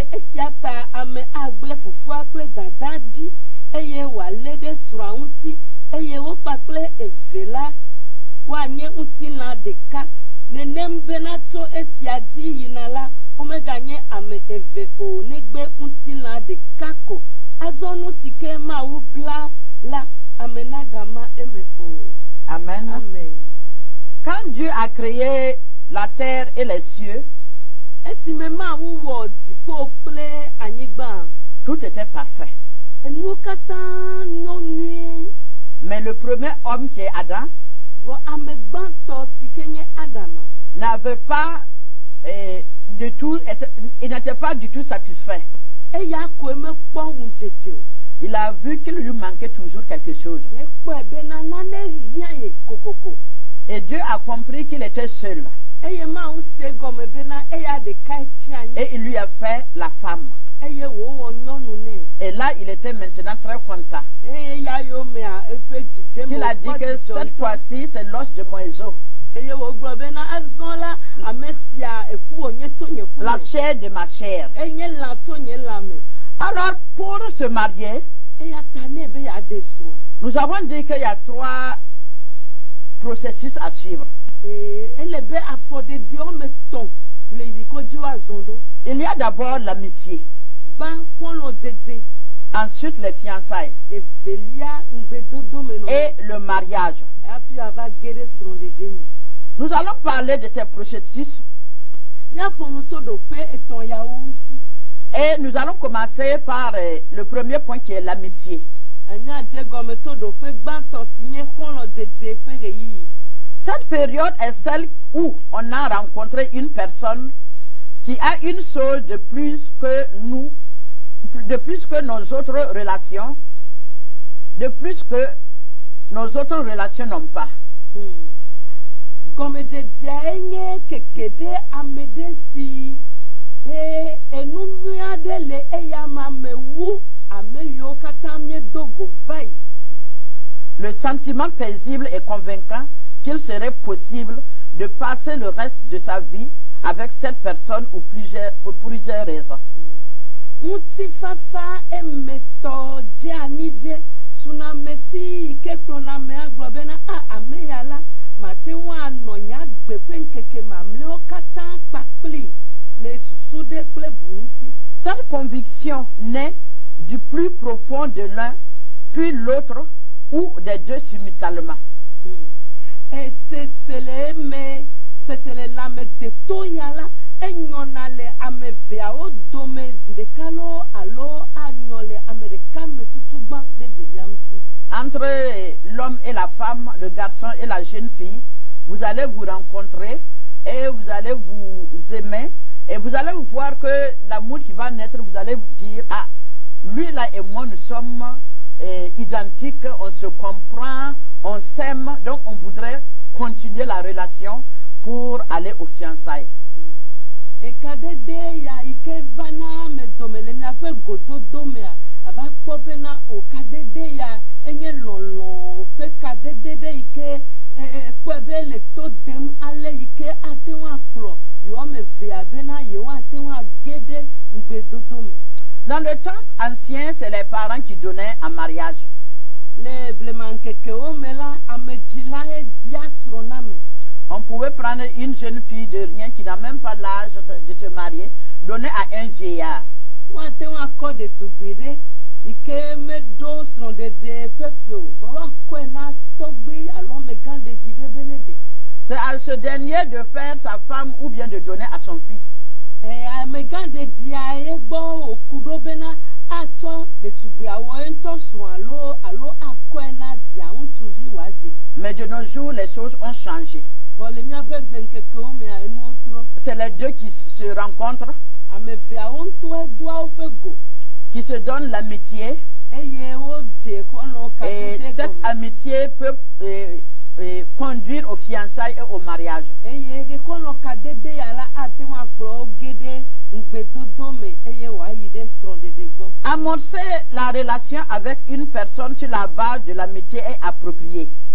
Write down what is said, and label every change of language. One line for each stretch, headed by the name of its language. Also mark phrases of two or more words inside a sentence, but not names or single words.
Ewe: esia ta ame agblẽ fofoa kple dada ɖi eye wòalé ɖe srɔ̃a ŋuti eye wo kpakple eve la woanye ŋutilã ɖeka nenem bena tso esia dzi yina la womeganye ame eve o negbe ŋutilã ɖeka ko azɔ nu si ke Mawu bla la ame nagama eme o. Amen. Amen.
French: Quand Dieu a créé la terre et les cieux,
Ewe: esime Mawu wɔ dziƒo kple anyigba
French: tout était parfait.
Ewe: enuwo katã nyo nyuie
French: Mais le premier homme qui est Adam
Ewe: vɔ ame gbãtɔ si ke nye Adama
French: n'avait pas du tout, il n'était pas du tout satisfait.
Ewe: eya ko emekpɔ ŋudzedze o.
French: Il a vu qu'il lui manquait toujours quelque chose.
Ewe: ekpɔe bena nane hiã ye kokoko
French: Et Dieu a compris qu'il était seul.
Ewe: eye Mawu se gɔme bena eya ɖeka tsi anyi
French: Et il lui a fait la femme.
Ewe: eye wòwɔ nyɔnu nɛ
French: Et là, il était maintenant très content.
Ewe: eye ya yo mea eƒe dzidzeme
French: Il a dit
Ewe: wòkpɔ
French: que
Ewe: dzidzɔ
French: cette
Ewe: ŋutɔ.
French: fois-ci, c'est l'os de mon éso,
Ewe: eye wògblɔ bena azɔ la ame sia eku wònye tso nye ku la me
French: chair de ma chair.
Ewe: enye lã tso nye lãme
French: Alors, pour se marier,
Ewe: eya ta nɛ be yeaɖe srɔ̃a
French: nous avons dit qu'il y a 3 processus à suivre.
Ewe: ele be afɔɖeɖe wɔme tɔ̃ le yiko dzi woazɔ ɖo
French: Il y a d'abord l'amitié,
Ewe: gbã xɔlɔ̃dzedze
French: ensuite les fiançailles
Ewe: evelia ŋgbedodome
French: et le mariage.
Ewe: hafi ava ge ɖe srɔ̃ɖeɖe me.
French: Nous allons parler de ces processus
Ewe: Míaƒo nu tso ɖoƒe etɔ̃ yawo ŋuti.
French: et nous allons commencer par le premier point qui est l'amitié.
Ewe: Míadze gɔme tso ɖoƒe gbãtɔ si nye xɔlɔ̃dzedze ƒe ɣeyiɣi.
French: Cette période est celle où on a rencontré une personne qui a une chose de plus que nous, de plus que nos autres relations, de plus que nos autres relations n'ont pas.
Ewe: Gɔmedzedzea nye keke ɖe ame ɖe si enu nyui aɖe le eya me wu ame yiwo katã miedo go va yi.
French: Le sentiment paisible et convaincant qu'il serait possible de passer le reste de sa vie avec cette personne pour plusieurs raisons.
Ewe: Ŋutifafa emetɔ dze anyi ɖe sunamesi yi ke kplɔna amea gblɔ bena ame ya la mate ŋu anɔ nye agbe ƒe ŋkeke mamlɛwo katã kpakpli le susu ɖe kple bu ŋuti.
French: Cette conviction naît du plus profond de l'un, puis l'autre, ou des deux simultanément.
Ewe: Sesele me sesele lãme deto ya la enyɔna le ame eveawo dome zi ɖeka lo alo anyɔ le ame ɖeka me tutu gbã ɖe velia ŋuti.
French: Entre l'homme et la femme, le garçon et la jeune fille, vous allez vous rencontrer et vous allez vous aimer et vous allez voir que l'amour qui va naître, vous allez vous dire, ah, lui là et moi nous sommes identiques, on se comprend, on s'aime, donc on voudrait continuer la relation pour aller aux fiançailles.
Ewe: Ekadede ya ike vana me dome le miaƒe gododo mea ava kpɔ bena o kadede ya enye lɔlɔ ƒe kadede ɖe ike kpɔe be le to dem ale yike ate ŋu akplɔ yewoame evea bena yewoate ŋu age ɖe ŋgbedodo me.
French: Dans le temps ancien, c'est les parents qui donnaient en mariage.
Ewe: Le blemaŋkekewo me la amedzila dia srɔ̃ na me.
French: On pouvait prendre une jeune fille de rien qui n'a même pas l'âge de se marier, donner à un vieillard.
Ewe: Woate ŋu akɔ ɖetugbi ɖe yike meɖo srɔ̃ɖeɖe ƒeƒe o vɔ woakɔe na tɔgbi alo amegãɖeɖi ɖe be ne ɖe.
French: C'est à ce dernier de faire sa femme ou bien de donner à son fils.
Ewe: Amegãɖeɖia ye gbɔ wòku ɖo bena atsɔ ɖetugbiawo ŋutɔ srɔ̃ alo akɔe na via ŋutsuvi wòaɖe.
French: Mais de nos jours, les choses ont changé.
Ewe: Vɔ le míaƒe gbeŋkekewo mea enuwo trɔ.
French: C'est les deux qui se rencontrent,
Ewe: Ame eveawo ŋutɔe doa woƒe go
French: qui se donnent l'amitié.
Ewe: eye wodze xɔlɔ
French: Et
Ewe: kadede
French: cette
Ewe: gɔme.
French: amitié peut conduire aux fiançailles et au mariage.
Ewe: Eye xɔlɔ kadede ya la ate ŋu akplɔ wo ge ɖe
French: Amorcer la relation avec une personne sur la base de l'amitié est approprié.